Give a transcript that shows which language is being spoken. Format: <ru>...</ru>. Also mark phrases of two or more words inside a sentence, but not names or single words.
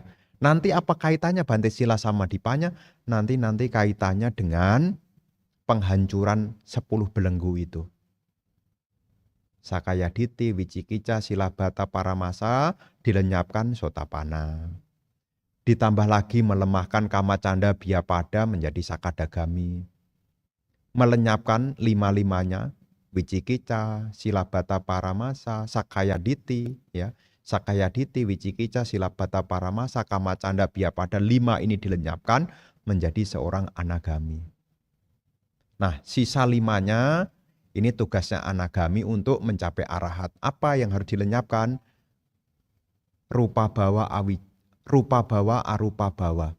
<id>Nanti apa kaitannya Bante</id> <pi>sila samadhipanya?</pi> <id>Nanti kaitannya dengan penghancuran 10 belenggu itu.</id> <pi>Sakaya Ditti, Wicikicca, Silabhata, Paramasa</pi> <id>dilenyapkan Sotapanna. Ditambah lagi melemahkan</id> <pi>Kamacanda, Biapada</pi> <id>menjadi Sakadagami. Melenyapkan 5-5-nya,</id> <pi>Wicikicca, Silabhata, Paramasa, Sakaya Ditti, Sakaya Ditti, Wicikicca, Silabhata, Paramasa, Kamacanda, Biapada,</pi> <id>5 ini dilenyapkan menjadi seorang anagami. Nah, sisa 5-nya ini tugasnya anagami untuk mencapai arahat. Apa yang harus dilenyapkan?</id> <pi>Rupa bawa, arupa bawa.</pi>